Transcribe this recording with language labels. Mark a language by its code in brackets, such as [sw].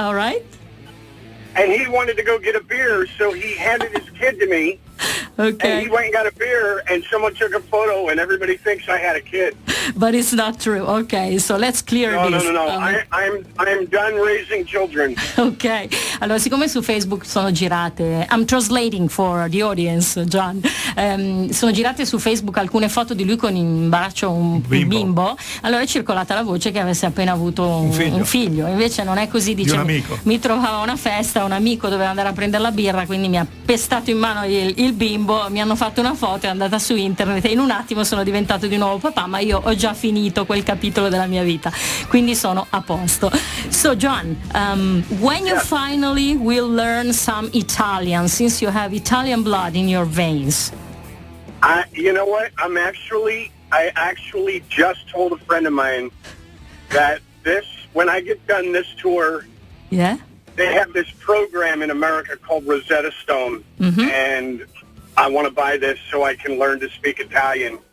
[en] All right. And he wanted to go get a beer, so he handed his kid to me. Okay. And he went and got a beer, and someone took a photo, and everybody thinks I had a kid. But it's not true. Okay, so let's clear this. No. I'm done raising children. [it] Ok, allora siccome su Facebook sono girate, [en] I'm translating for the audience, [it] John, sono girate su Facebook alcune foto di lui con in braccio un bimbo, allora è circolata la voce che avesse appena avuto un figlio, invece non è così, dice, mi trovavo a una festa, un amico doveva andare a prendere la birra, quindi mi ha pestato in mano il bimbo, mi hanno fatto una foto, è andata su internet e in un attimo sono diventato di nuovo papà, ma io ho già finito quel capitolo della mia vita, quindi sono a posto. [en] So John, when you finally will learn some Italian, since you have Italian blood in your veins? You know what? I actually just told a friend of mine that when I get done this tour, they have this program in America called Rosetta Stone, and I want to buy this so I can learn to speak Italian.